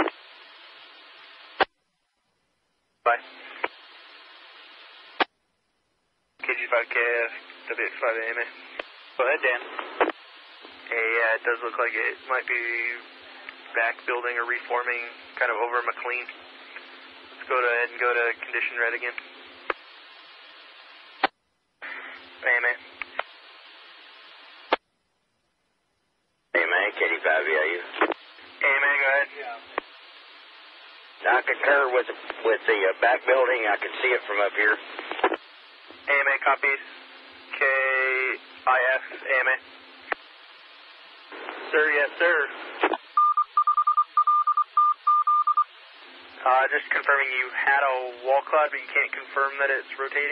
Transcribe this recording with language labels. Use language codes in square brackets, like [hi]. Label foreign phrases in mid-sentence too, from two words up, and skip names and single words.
[en] Bye. KG5KF, W5AMA. Go ahead, Dan. Hey, yeah, it does look like it might be back building or reforming kind of over McLean. Let's go ahead and go to condition red again. AMA. AMA, KD5VIU. AMA, go ahead. I concur with the back building. I can see it from up here. AMA copies. KIF, AMA. Sir, yes, sir. Just confirming you had a wall cloud, but you can't confirm that it's rotating.